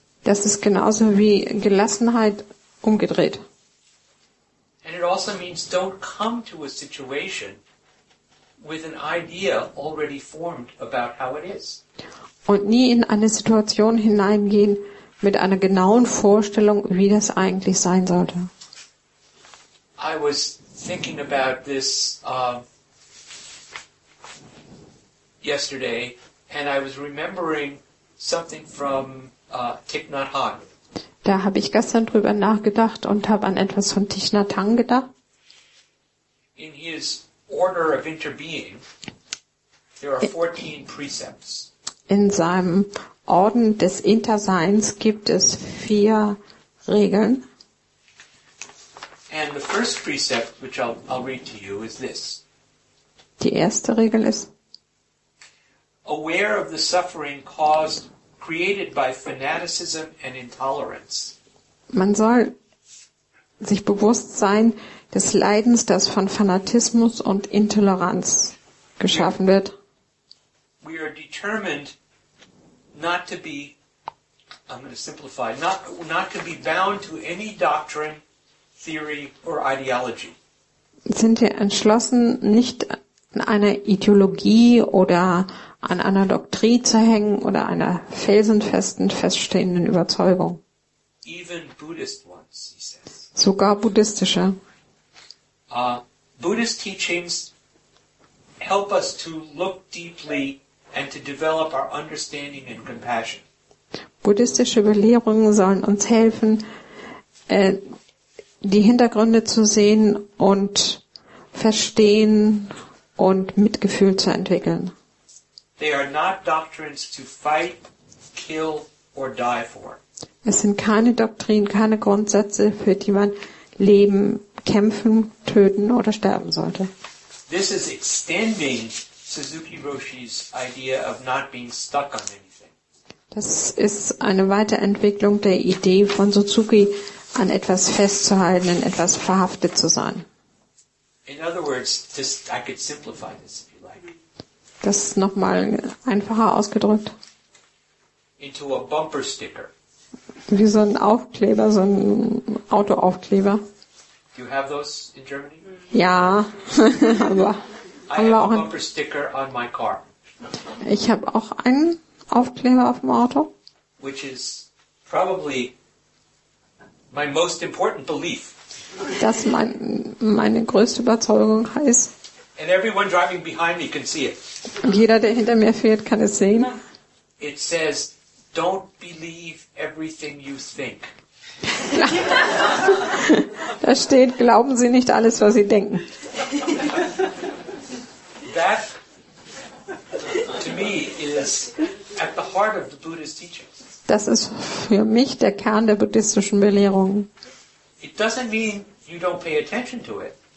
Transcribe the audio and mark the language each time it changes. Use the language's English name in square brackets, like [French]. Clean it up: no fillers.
[German] Das ist genauso wie Gelassenheit umgedreht. [English] And it also means don't come to a situation with an idea already formed about how it is. [German] Und nie in eine Situation hineingehen mit einer genauen Vorstellung, wie das eigentlich sein sollte. [English] I was thinking about this yesterday, and I was remembering something from Thich Nhat Hanh. [German] Da habe ich gestern drüber nachgedacht und habe an etwas von Thich Nhat Hanh gedacht. [English] In his order of interbeing, there are 14 precepts. [German] In seinem Orden des Interseins gibt es 4 Regeln. [English] And the first precept, which I'll read to you, is this. [German] Die erste Regel ist, [English] Aware of the suffering created by fanaticism and intolerance. [German] man soll sich bewusst sein des Leidens, das von Fanatismus und Intoleranz geschaffen wird. [English] We are determined not to be, I'm going to simplify, not to be bound to any doctrine, theory or ideology. [German] Sind wir entschlossen, nicht an einer Ideologie oder an einer Doktrin zu hängen oder einer felsenfesten, feststehenden Überzeugung. [English] Even Buddhist ones, he says. [German] Sogar buddhistische. [English] Buddhist teachings help us to look deeply and to develop our understanding and compassion. [German] Buddhistische Belehrungen sollen uns helfen, die Hintergründe zu sehen und verstehen und Mitgefühl zu entwickeln. [English] They are not doctrines to fight, kill or die for. [German] Es sind keine Doktrinen, keine Grundsätze, für die man leben, kämpfen, töten oder sterben sollte. [English] This is extending Suzuki Roshi's idea of not being stuck on anything. [German] Das ist eine Weiterentwicklung der Idee von Suzuki, an etwas festzuhalten, in etwas verhaftet zu sein. [English] In other words, I could simplify this if you like. [German] Das ist nochmal einfacher ausgedrückt. [English] Into a bumper sticker. [German] Wie so ein Aufkleber, so ein Autoaufkleber. [English] Do you have those in Germany? [German] Ja, aber [English] I have a bumper sticker on my car. [German] Ich habe auch einen Aufkleber auf dem Auto. [English] Which is probably my most important belief. [German] Das meine größte Überzeugung ist. [English] And everyone driving behind me can see it. [German] Und jeder, der hinter mir fährt, kann es sehen. [English] It says, don't believe everything you think. [German] Da steht, glauben Sie nicht alles, was Sie denken. [English] That, to me, is at the heart of the Buddhist teachings. [German] Das ist für mich der Kern der buddhistischen Belehrungen. [English] It doesn't mean you don't pay attention to it.